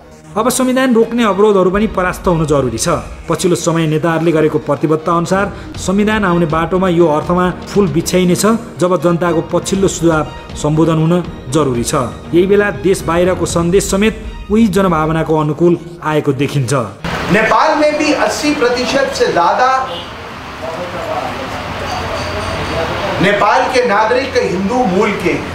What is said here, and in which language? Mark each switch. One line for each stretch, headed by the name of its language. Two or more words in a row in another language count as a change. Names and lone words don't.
Nepali: अब संविधान रोक्ने अवरोधहरू पनि परास्त हुनु जरुरी छ। पछिल्लो समय नेताहरूले गरेको प्रतिबद्धता अनुसार संविधान आउने बाटोमा यो अर्थमा फूल बिछ्याइनेछ जब जनताको पछिल्लो सुझाव सम्बोधन हुन जरुरी छ। यही बेला देश बाहिरको सन्देश समेत उही जनभावनाको अनुकूल आएको देखिन्छ।
Hindi: नेपाल में भी 80% से ज्यादा नेपाल के नागरिक हिंदू मूल के